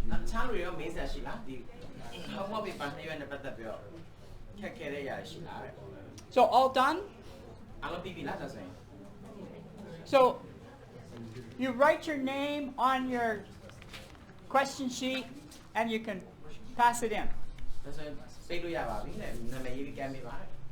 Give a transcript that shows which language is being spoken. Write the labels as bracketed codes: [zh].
[my] ချမ်းရီရောမေးစရာရှိလားဒီ homework paper နှစ်ရွက်နဲ့ပတ်သက်ပြီးတော့ခက်ခဲတဲ့ຢာရှိလားတဲ့ [en] So all done? [my] အားလုံးပြီးပြီလားဒါဆိုရင် [en] So you write your name on your question sheet and you can pass it in. [my] ဒါဆိုရင်စိတ်လို့ရပါပြီတဲ့နာမည်ရေးပြီးကမ်းပေးပါတဲ့